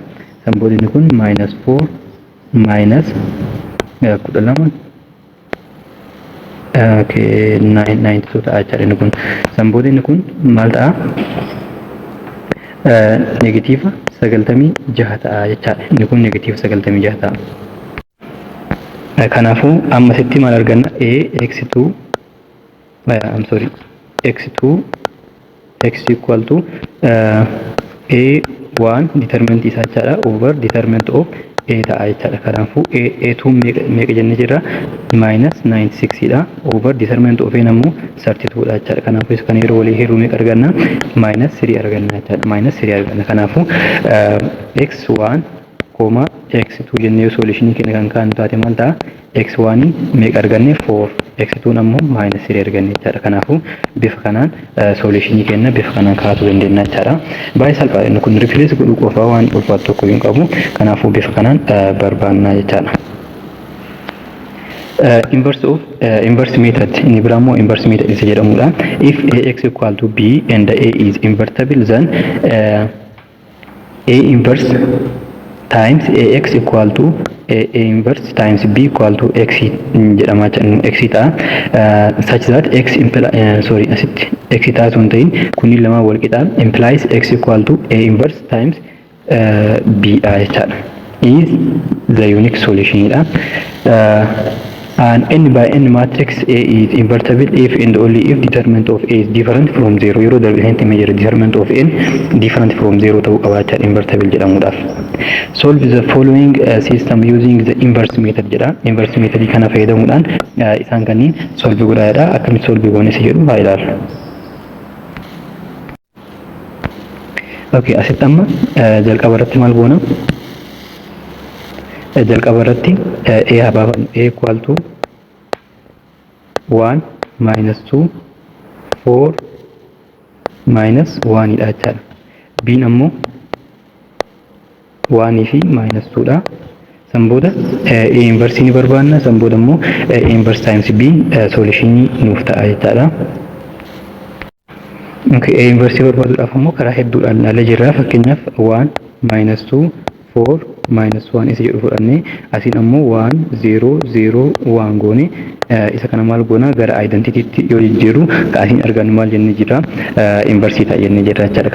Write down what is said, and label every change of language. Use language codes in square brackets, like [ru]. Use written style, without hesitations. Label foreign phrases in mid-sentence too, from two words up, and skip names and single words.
[om] San booda inni kun minus 4 minus 12 okay 92 ta'a jechaadha inni kun. San booda inni kun maal ta'a negatiiva 96 ta'a jechaadha. Inni kun negatiiva 96 ta'a. Kanaafuu ammasitti maal arganna x2 [en] I'm sorry x2 x equal to a1 determinant [om] isaa jechaadha [en] over determinant of a [om] ta'a jechaadha. Kanaafuu a2 meeqa jenne jirra minus 96 dha [en] over determinant of a [om] ammoo 32 dha jechaadha. Kanaafuu isa kana yeroo walii hiruu meeqa arganna minus 3 arganna jechaadha. Minus 3 arganna. Kanaafuu x1 x2 jennee solution keenya kan kaan taate maal ta'a x1 meeqa arganne 4 x2 ammoo minus 3 arganne jechaadha. Kanaafuu bifa kanaan solution keenya bifa kanaan kaasuu dandeenya jechaadha. Baay'ee salphaadha inni kun replace godhuu qofa waan ulfaatu tokko hin qabu. Kanaafuu bifa kanaan barbaanna jechaadha. [en] Inverse of inverse method [om] inni biramo [en] inverse method [om] isa jedhamudha. [en] If ax equal to b and a is invertible then a inverse times ax equal to a inverse times b equal to x [om] jedhama x ta'a [en] such that x sorry [om] asitti x ta'a sun ta'in kunniin lama wal qixa [en] implies x equal to a inverse times b jechaadha. Is the unique solution dha. An n by n matrix A is invertible if and only if determinant of A is different from 0. [om] Yeroo darbisanti [en] measure determinant of n different from 0 [om] ta'uu qabaachaa invertible jedhamuudhaaf. [en] Solve the following system using the inverse method jedha. Inverse method [om] kana fayyadamuudhaan isaan kanneen solve godhaadha. Akkamitti solve goone si jedhu haa ilaallu. Okay, asitti amma jalqaba irratti maal goona? jalqaba irratti a habaafan [en] a equal to [om] 1 minus 2 4 minus 1 dha jechaadha. b ammoo 1 fi minus 2 dha. San booda [en] a inverse [om] ni barbaanna. San booda ammoo [en] a inverse times b [om] solution nuuf ta'a jechaadha. Okay, [en] a inverse [om] barbaaduudhaaf ammoo karaa hedduudhaan ala jirra. Fakkeenyaaf 1 minus 2 4 minus 1 isa jedhu fudhanne asiin ammoo 1 0 0 1 goone isa kana maal goona gara identitytti yoo jijjiiru ka asiin argannu maal jenne jira inverse ta'a jenne jira jechaadha.